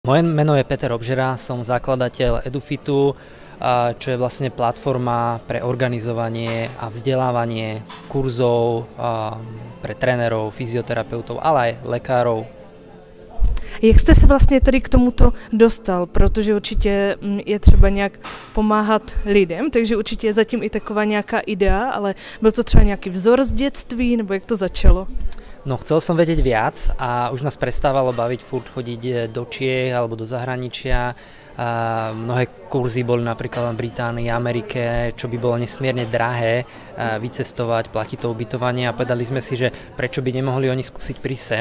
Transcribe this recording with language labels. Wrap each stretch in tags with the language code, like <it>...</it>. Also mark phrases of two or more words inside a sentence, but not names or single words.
<sk>Moje meno je Peter Obžera, som zakladateľ EduFitu, čo je vlastne platforma pre organizovanie a vzdelávanie kurzov pre trénerov, fyzioterapeutov, ale aj lekárov.</sk> <cs>Jak jste se vlastně tedy k tomuto dostal? Protože určitě je třeba nějak pomáhat lidem, takže určitě je zatím i taková nějaká idea, ale byl to třeba nějaký vzor z dětství, nebo jak to začalo?</cs> <sk>No, chcel som vedieť viac a už nás prestávalo baviť furt chodiť do Čiech alebo do zahraničia. Mnohé kurzy boli napríklad v Británii, Amerike, čo by bolo nesmierne drahé vycestovať, platiť to ubytovanie a povedali sme si, že prečo by nemohli oni skúsiť prísť sem.</sk>